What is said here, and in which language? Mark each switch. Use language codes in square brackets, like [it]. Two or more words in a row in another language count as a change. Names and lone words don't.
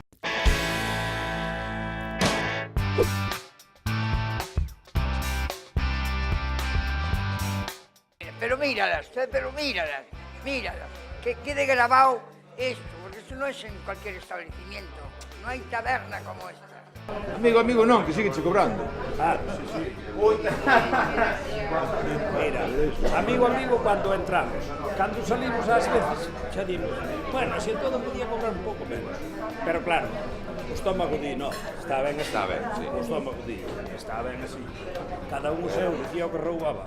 [es] Pero míralas, que quede grabado esto, porque esto no es en cualquier establecimiento, no hay taberna como esta. [gl] Amigo, non, que sigue cobrando. Ah, sí. [es] Mira, amigo cuando entramos. [gl] Cando salimos ás veces, xa dimos, bueno, se todo podía cobrar un pouco menos. Pero claro, o estómago di, no, está ben, sí. O estómago di, está ben así. Cada un o seu, dicía o que roubaba.